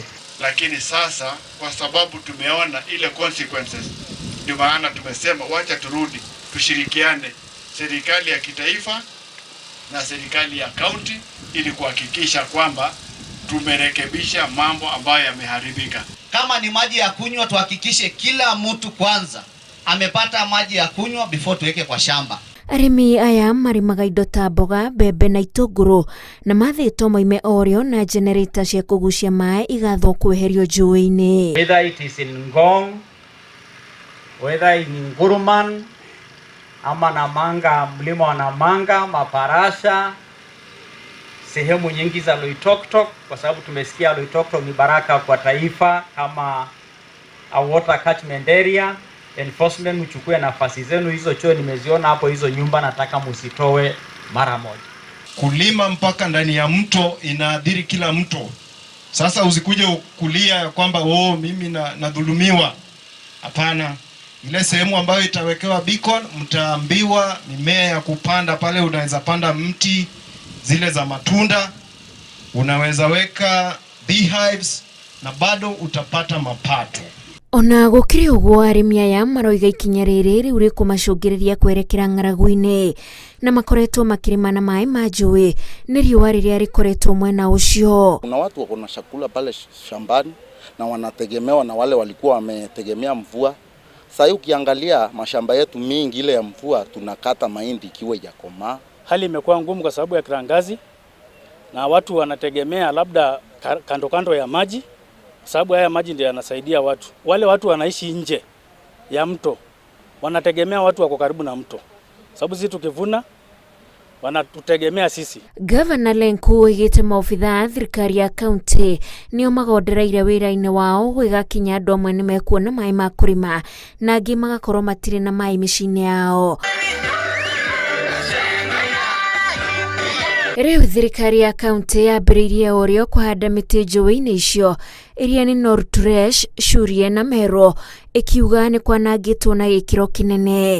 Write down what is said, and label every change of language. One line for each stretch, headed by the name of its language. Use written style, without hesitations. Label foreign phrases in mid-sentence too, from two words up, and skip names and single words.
Swahili: Lakini sasa kwa sababu tumeona ile consequences, ndio maana tumesema wacha turudi tushirikiane, serikali ya kitaifa na serikali ya county, ili kuhakikisha kwamba tumerekebisha mambo ambayo yameharibika. Kama ni maji ya kunywa, tuhakikishe kila mtu kwanza amepata maji ya kunywa before tuweke kwa shamba.
Kikuyu: Arĩmi aya marimaga indo ta mboga, mbembe na itũngũrũ na mathĩtwo moime orĩo na generator cia kũgucia maĩ igathwo kweherio njũĩ-inĩ.
English: Whether it is in Ngong, whether in Nguruman,
Swahili: ama Namanga, mlima wa Namanga, Maparasha, sehemu nyingi za Loitoktok, kwa sababu tumesikia Loitoktok ni baraka kwa taifa kama
English: a water catchment area.
Swahili: Enforcement mchukue nafasi zenu, hizo choo nimeziona hapo, hizo nyumba nataka musitoe mara moja. Kulima mpaka ndani ya mto inaadhiri kila mto. Sasa usikuje kulia kwamba mimi nadhulumiwa. Hapana. Ile sehemu ambayo itawekewa beacon, mtaambiwa mimea ya kupanda pale. Unaweza panda mti zile za matunda, unaweza weka beehives na bado utapata mapato.
Kikuyu: Ona gũkĩrĩ ũguo arĩmi aya maroiga ikinya rĩrĩ rĩu rĩkũmacũngĩrĩria kwerekera ng'aragu-inĩ na makoretwo makĩrĩma na maĩ ma njũĩ nĩ riũa rĩrĩa rĩkoretwo mwena ũcio.
Swahili: Kuna watu wako na chakula pale shambani na wanategemewa na wale walikuwa wametegemea mvua. Sasa ukiangalia mashamba yetu mingi ile ya mvua tunakata mahindi ikiwa haijakomaa. Hali imekuwa ngumu kwa sababu ya kiangazi na watu wanategemea labda kando ya maji, sababu haya maji ndio yanasaidia watu. Wale watu wanaishi nje ya mto wanategemea watu wako karibu na mto, sababu sisi tukivuna wanatutegemea sisi.
Kikuyu: Gavana Lenku oigĩte maobitha a thirikari ya kaunti nĩo magondereire wĩra-inĩ wao gwĩgakinya andũ amwe nĩ mekuona maĩ ma kũrĩma na angĩ magakorwo matirĩ na maĩ mĩciĩ-inĩ yao. Rĩu thirikari ya kaunti yambĩrĩirie orĩo kũhanda mĩtĩ njũĩ-inĩ icio iria nĩ Norturesh, Shurie na Mero, ikiuga nĩ kwanangĩtwo na gĩkĩro kĩnene.